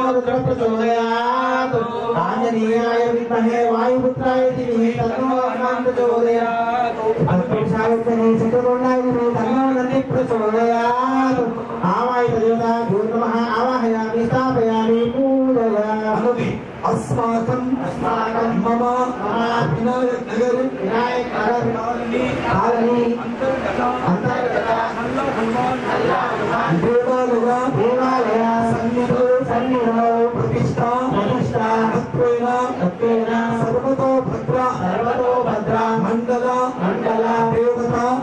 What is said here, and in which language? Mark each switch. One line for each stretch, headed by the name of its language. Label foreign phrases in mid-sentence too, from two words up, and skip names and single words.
Sanskrit: రుద్ర ప్రచోదయాత్ ఆంజనేయాయ విద్మహే వాయుపుత్రాయ ధీమహి తన్నో హనుమాన్ ప్రచోదయాత్ తత్పురుషాయ విద్మహే చక్రతుండాయ ధీమహి తన్నో నంది ప్రచోదయాత్ ఆవాహిత దేవతా భూతమః ఆవాహయామి స్థాపయామి పూజయామి अस्माकं मम विनायक नगर कालनी अंतर्गत देवालय सन्निधो प्रतिष्ठा तत्वेन सर्वतो भद्र मंगल देवता